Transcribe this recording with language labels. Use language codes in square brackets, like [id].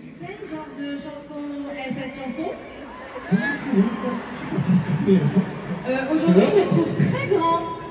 [fr] Quel genre de chanson est cette chanson? [ko] 벤진 씨 오니까 키가 좀 크네요. [fr] Aujourd'hui, je te trouve très grand.